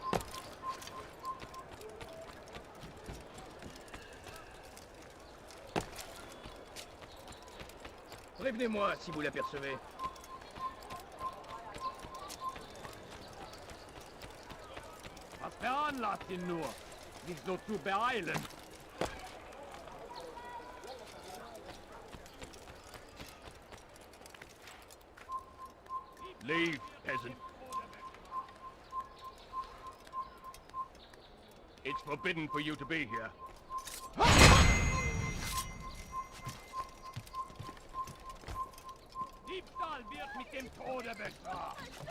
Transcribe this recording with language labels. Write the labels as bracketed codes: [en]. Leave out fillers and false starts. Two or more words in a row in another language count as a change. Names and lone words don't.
[fr] Prévenez-moi si vous l'apercevez. [de] Was veranlasst ihn nur? Nicht so zu beeilen. [en] Leave, peasant. It's forbidden for you to be here. [de] Diebstahl wird mit dem Tode bestraft.